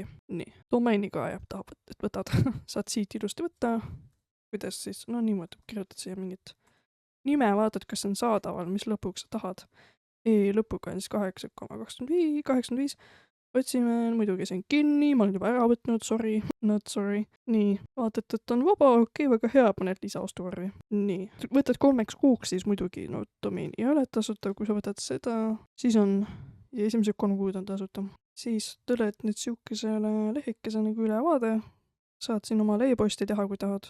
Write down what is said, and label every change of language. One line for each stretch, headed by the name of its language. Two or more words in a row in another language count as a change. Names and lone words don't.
Estonian: Nii, domeeni ka jääb tahab, et võtad. Saad siit ilusti võtta. Kuidas siis, no niimoodi kirjutad siia mingit nime, vaatad, kas on saadaval, mis lõpuks sa tahad. Lõpuga on siis 8,85. Otsime, muidugi see on kinni, ma olen juba ära võtnud,
English: sorry, not sorry.
Estonian: Nii, vaatad, et on vaba, okei, väga hea, paned lisaostukorvi. Nii, võtad 3 kuuks, siis muidugi no domeeni ei ole tasuta, kui sa võtad seda, siis on, ja esimesed 3 kuud on tasuta. Siis tuled nüüd sihukesele lehekese nagu ülevaade, saad siin oma e-posti teha, kui tahad.